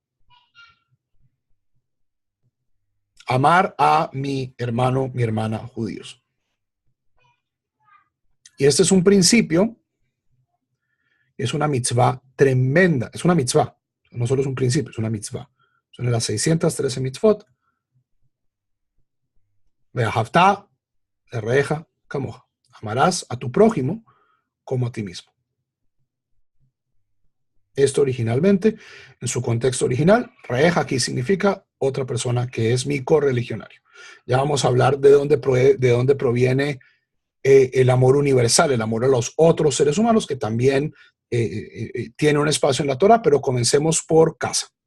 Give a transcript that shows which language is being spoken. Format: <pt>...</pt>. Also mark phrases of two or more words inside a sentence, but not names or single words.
<es>Amar a mi hermano, mi hermana judíos. Y este es un principio, es una mitzvah tremenda, es una mitzvah, no solo es un principio, es una mitzvah. Son las 613 mitzvot.</es> <he>ואהבת לרעך כמוך.</he> <es>Amarás a tu prójimo como a ti mismo. Esto originalmente, en su contexto original, reja aquí significa otra persona que es mi correligionario. Ya vamos a hablar de dónde proviene el amor universal, el amor a los otros seres humanos, que también tiene un espacio en la Torah, pero comencemos por casa.</es>